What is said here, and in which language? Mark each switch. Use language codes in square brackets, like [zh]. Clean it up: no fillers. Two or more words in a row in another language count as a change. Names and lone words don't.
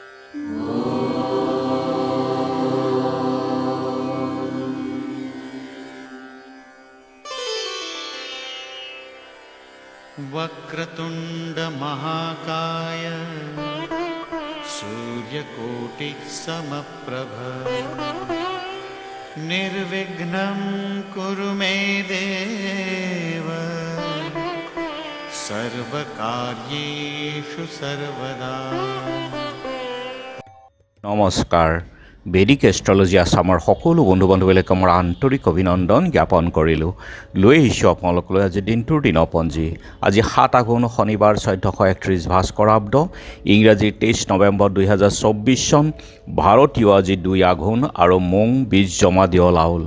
[sa] वक्रतुंड महाकाय सूर्यकोटि समप्रभ निर्विघ्नं कुरु मे देव सर्वकार्येषु सर्वदा। [as] नमस्कार। বেদিক এষ্ট্ৰলজি আসামৰ সকলো বন্ধু বান্ধৱীলৈ মোৰ আন্তৰিক অভিনন্দন জ্ঞাপন কৰিলোঁ। লৈ আহিছোঁ আপোনালোকলৈ আজি দিনটোৰ দিনপঞ্জী। আজি 7 আঘোণ শনিবাৰ 1431 ভাস্কৰাব্দ, ইংৰাজীৰ 23 নৱেম্বৰ 2024 চন, ভাৰতীয় আজি 2 আঘোণ আৰু মোং 20 জমাদিয় লাউল।